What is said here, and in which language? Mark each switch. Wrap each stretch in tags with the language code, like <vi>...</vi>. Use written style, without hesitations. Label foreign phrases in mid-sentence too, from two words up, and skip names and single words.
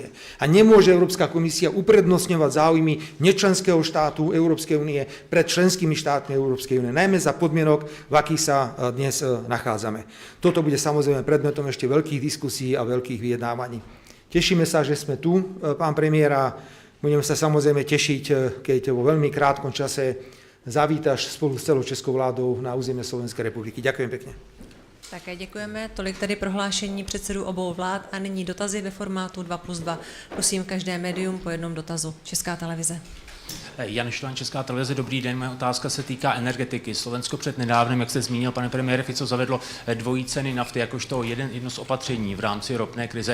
<sk>A nemôže Európska komisia uprednostňovať záujmy nečlenského štátu Európskej únie pred členskými štátmi Európskej únie, najmä za podmienok, v akých sa dnes nachádzame. Toto bude samozrejme predmetom ešte veľkých diskusí a veľkých vyjednávaní. Tešíme sa, že sme tu, pán premiér, a budeme sa samozrejme tešiť, keď vo veľmi krátkom čase zavítaš spolu s celou českou vládou na území Slovenskej republiky. Ďakujem pekne.</sk> <cs>Také děkujeme. Tolik tedy prohlášení předsedů obou vlád a nyní dotazy ve formátu 2+2. Prosím každé médium po jednom dotazu. Česká televize. Jan Šlan, Česká televize, dobrý den. Moje otázka se týká energetiky. Slovensko před nedávnem, jak jste zmínil, pane premiére Fico, zavedlo dvojí ceny nafty jakožto jedno z opatření v rámci ropné krize.</cs>